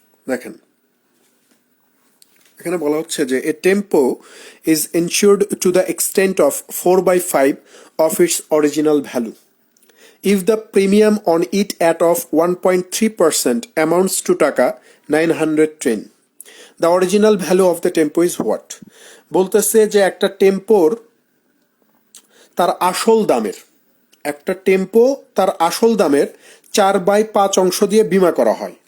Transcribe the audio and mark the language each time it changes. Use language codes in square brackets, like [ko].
[bn] দেখেন, এখানে বলা হচ্ছে যে [en] A tempo is insured to the extent of 4/5 of its original value if the premium on it at of 1.3% amounts to taka 910. The original value of the tempo is what? [bn] বলতেছে যে একটা টেম্পোর তার আসল দামের, একটা টেম্পো তার আসল দামের 4/5 অংশ দিয়ে বিমা করা হয়।